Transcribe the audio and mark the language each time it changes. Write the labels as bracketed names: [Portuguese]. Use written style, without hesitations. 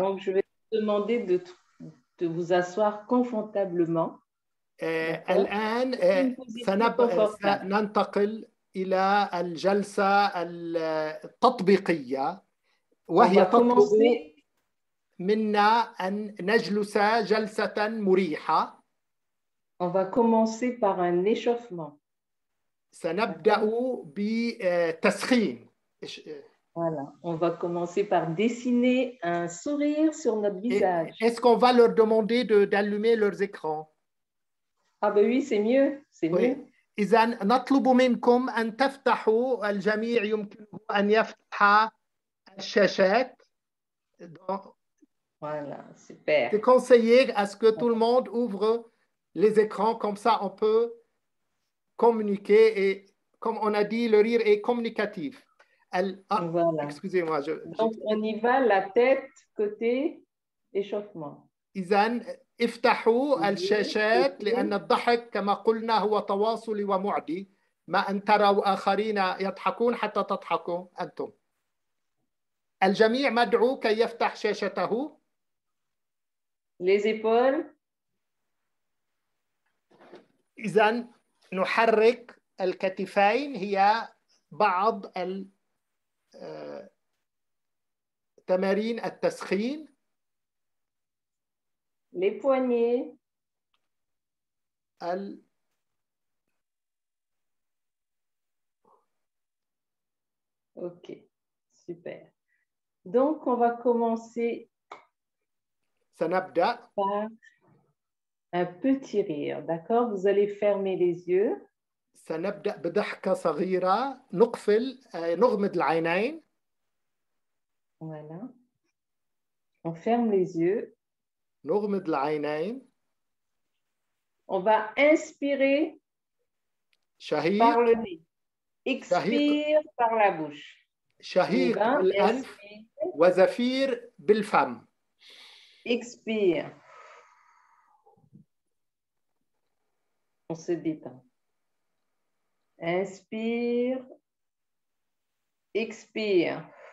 [French] Donc, je vais te demander de vous asseoir confortablement. [Arabic] الآن سننتقل إلى الجلسة التطبيقية وهي تطلب منا أن نجلس جلسة مريحة. [French] On va commencer par un échauffement. [Arabic] سنبدأ بتسخين. [French] Voilà, on va commencer par dessiner un sourire sur notre visage. Est-ce qu'on va leur demander d'allumer leurs écrans? Ah ben oui, c'est mieux, c'est mieux. [Arabic] إذا نطلب منكم أن تفتحوا، الجميع يمكنه أن يفتح الشاشات. [French] Voilà, super. C'est conseillé à ce que tout le monde ouvre les écrans, comme ça on peut communiquer et comme on a dit, le rire est communicatif. Voilà. Excusez-moi. Donc on y va, la tête, côté, échauffement. [Arabic] إذن افتحوا الشاشات لأن الضحك كما قلنا هو تواصلي ومعدي، ما أن تروا آخرين يضحكون حتى تضحكوا أنتم. الجميع مدعو كي يفتح شاشته. [French] Les épaules. [Arabic] إذن نحرك الكتفين، هي بعض تمارين التسخين. [French] Les poignets. Ok, super. Donc, on va commencer par un petit rire, d'accord? Vous allez fermer les yeux. [Arabic] سنبدأ بضحكة صغيرة، نغمض العينين. [French] Voilà. On ferme les yeux. [Arabic] نغمض العينين. [French] On va inspirer par le nez. Expire par la bouche. [Arabic] شهيق بالأنف وزفير بالفم. [French] Expire. On se détend. Inspire. Expire.